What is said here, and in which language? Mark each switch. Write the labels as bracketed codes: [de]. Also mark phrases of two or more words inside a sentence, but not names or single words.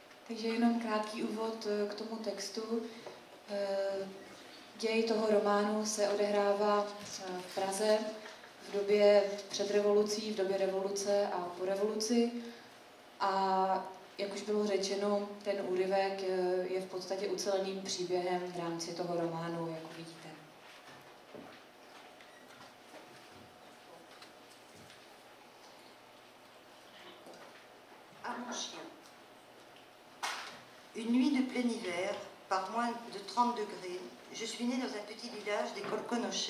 [cs] Takže jenom krátký úvod k tomu textu. Děj toho románu se odehrává v Praze v době před revolucí, v době revoluce a po revoluci. A jak už bylo řečeno, ten úryvek je v podstatě uceleným příběhem v rámci toho románu, jak vidíte. [fr] À mon chien. Une nuit de plein hiver, par moins de 30 degrés, je suis née dans un petit village des Colconochet.